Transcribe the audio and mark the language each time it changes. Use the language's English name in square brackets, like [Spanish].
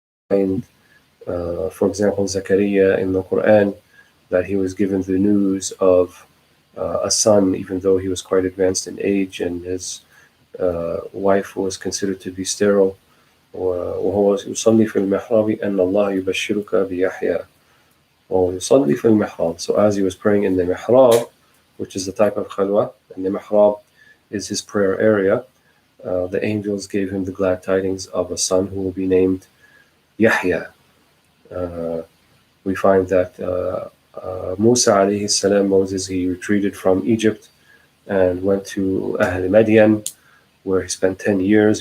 [English] And for example, Zakaria in the Quran, that he was given the news of a son, even though he was quite advanced in age, and his wife was considered to be sterile. [Arabic] وهو يصلي في المحراب أن الله يبشرك بيحيى وهو يصلي في المحراب. [English] So as he was praying in the mihrab, which is the type of khalwa, and the mihrab is his prayer area, the angels gave him the glad tidings of a son who will be named Yahya. We find that Musa alayhi salam, Moses, he retreated from Egypt and went to Ahl Madian, where he spent 10 years.